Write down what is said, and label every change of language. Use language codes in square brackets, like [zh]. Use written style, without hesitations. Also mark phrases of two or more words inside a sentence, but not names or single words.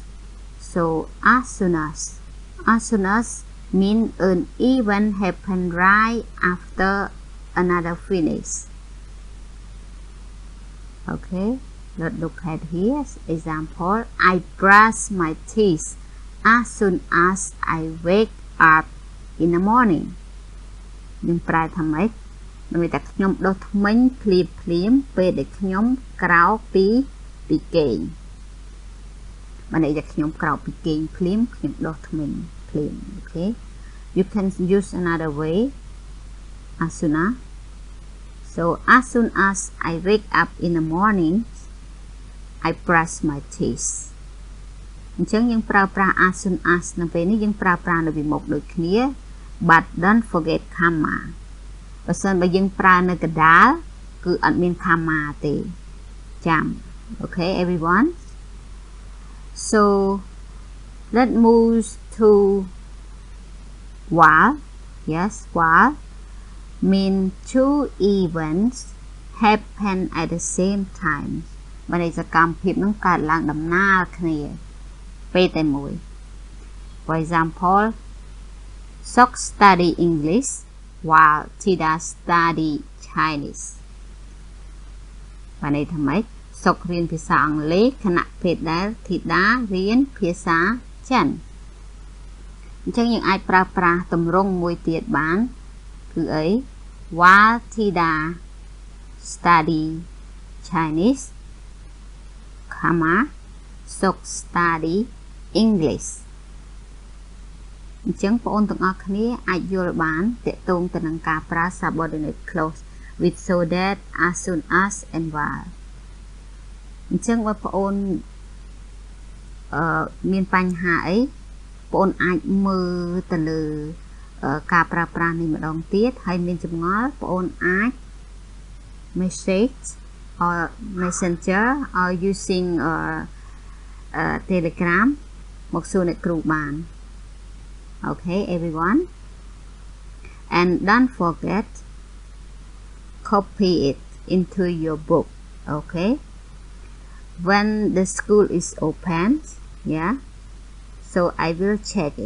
[en] So as soon as mean an event happen right after another finish. Okay, let's look at here. Example, I brush my teeth as soon as I wake up in the morning. [km] យើងប្រើថាម៉េចដើម្បីតែខ្ញុំដុសធ្មេញភ្លាមពេលដែលខ្ញុំក្រោកពីគេងបានន័យថាខ្ញុំក្រោកពីគេងភ្លាមខ្ញុំដុសធ្មេញភ្លាម [en] Okay, you can use another way as soon as. So as soon as I wake up in the morning I brush my teeth. [km] អញ្ចឹងយើងប្រើប្រាស់ [en] as soon as [km] នៅពេលនេះយើងប្រើប្រាស់នៅពីមុខដូចគ្នា [en] but don't forget comma [km] បើសិនបើយើងប្រើនៅកណ្ដាលគឺអត់មាន comma ទេចាំ [en] Okay everyone, so let's move to while. Yes, while mean two events happen at the same time [km] បានន័យសកម្មភាពនឹងកើតឡើងដំណាលគ្នាពេលតែមួយ [en] For example, Sok study English while Tida study Chinese [km] បានន័យថាម៉េច សុករៀនភាសាអង់គ្លេសខណៈពេលដែលធីតារៀនភា សាចិនអញ្ចឹងយើងអាចប្រើប្រាស់ទម្រង់មួយទៀតបានគឺអី [en] while Tida study Chinese, comma, Sok study English [km] អញ្ចឹងបងប្អូនទាំងអស់គ្នាអាចយល់បានទាក់ទងទៅនឹងការប្រើ [en] subordinate clause with so that, as soon as and while [km] អញ្ចឹងបើបងប្អូន មានបញ្ហាអីបងប្អូនអាចមើលទៅលើការប្រើប្រាស់នេះម្ដងទៀតហើយមានចម្ងល់បងប្អូនអាច [en] message or messenger or using telegram [km] មកសួរអ្នកគ្រូបាន [en] Okay everyone, and don't forget copy it into your book. Okay, when the school is open, yeah, so I will check it.